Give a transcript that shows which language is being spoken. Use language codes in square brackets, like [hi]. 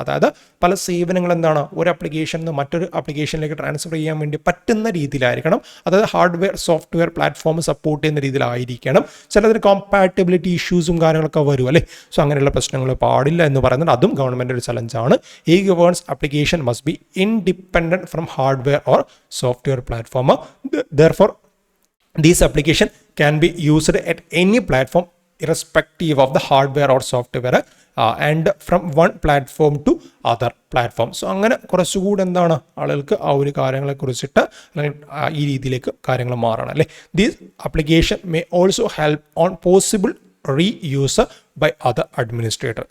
[ml] അതായത് പല സേവനങ്ങൾ എന്താണ് ഒരു ആപ്ലിക്കേഷനിൽ നിന്ന് മറ്റൊരു ആപ്ലിക്കേഷനിലേക്ക് ട്രാൻസ്ഫർ ചെയ്യാൻ വേണ്ടി പറ്റുന്ന രീതിയിലായിരിക്കണം. അതായത് ഹാർഡ്വെയർ സോഫ്റ്റ്വെയർ പ്ലാറ്റ്ഫോം സപ്പോർട്ട് ചെയ്യുന്ന രീതിയിലായിരിക്കണം. ചിലതിന് കോമ്പാറ്റബിലിറ്റി ഇഷ്യൂസും കാര്യങ്ങളൊക്കെ വരും അല്ലേ. സോ അങ്ങനെയുള്ള പ്രശ്നങ്ങൾ പാടില്ല എന്ന് പറയുന്നത് അതും ഗവൺമെൻറ് ഒരു ചലഞ്ചാണ്. [en] E-governance application must be independent from hardware or software platform. Therefore, these application can be used at any platform irrespective of the hardware or software and from one platform to other platform. [ml] So അങ്ങനെ കുറച്ചുകൂടി എന്താണ് ആളുകൾക്ക് ആ ഒരു കാര്യങ്ങളെ കുറിച്ചിട്ട് അല്ലെങ്കിൽ ഈ രീതിയിലേക്ക് കാര്യങ്ങൾ മാറണം അല്ലേ. [en] These application may also help on possible reuse by other administrator.